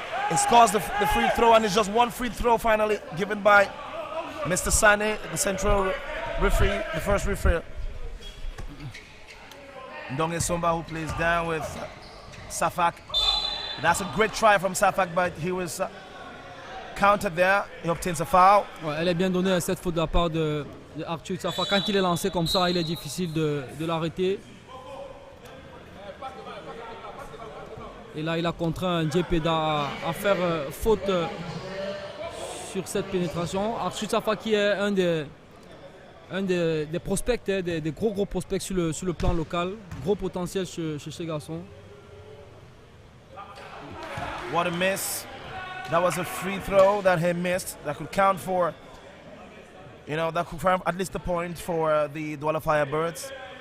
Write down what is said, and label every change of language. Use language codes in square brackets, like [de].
[en] He scores the free throw, and it's just 1 free throw finally given by Mr. Sane, the central referee, the first referee. Ndonge Somba, who plays down with Safak. That's a great try from Safak, but he was counted there. He obtains a foul. [fr] Ouais, elle est bien donnée cette faute de la part de Arthur Safa. Quand il est lancé comme ça, il est difficile de l'arrêter. Et là, il a contraint Djepeda à faire faute sur cette pénétration. Arthur Safa qui est un des prospects, des gros prospects sur le plan local. Gros potentiel chez ces garçons. [en] What a miss. That was a free throw that he missed. That could count for, that could count at least a point for the Douala FIREBIRDS.